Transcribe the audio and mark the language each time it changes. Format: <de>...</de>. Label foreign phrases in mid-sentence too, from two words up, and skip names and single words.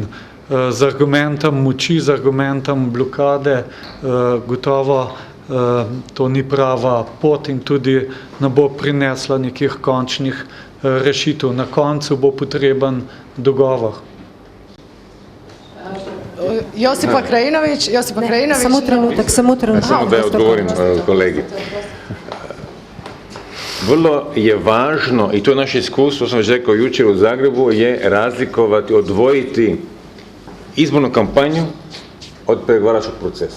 <sl>Z argumentom moči, z argumentom blokade, gotovo to ni prava pot in tudi ne bo prinesla nekih končnih rešitev. Na koncu bo potreben dogovor.</sl> <hr>Josipa Krajinović. Samo trenutak. Samo da ja odgovorim kolegi. Vrlo je važno, i to je naše iskustvo, sam već rekao jučer u Zagrebu, je razlikovati, odvojiti izbornu kampanju od pregovaračkog procesa.</hr>